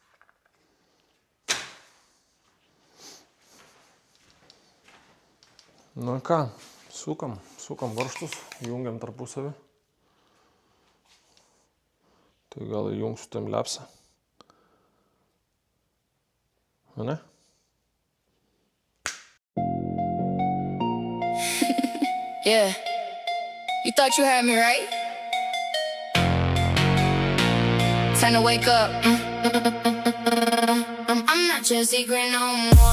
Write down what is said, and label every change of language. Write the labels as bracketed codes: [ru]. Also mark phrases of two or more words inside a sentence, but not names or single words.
[lt] Na ką, sukam varžtus, jungiam tarpusavį. Tai gal įjungsiu timelapsą. Ne? [en] Yeah. You thought you had me, right? Time to wake up. I'm not your secret no more.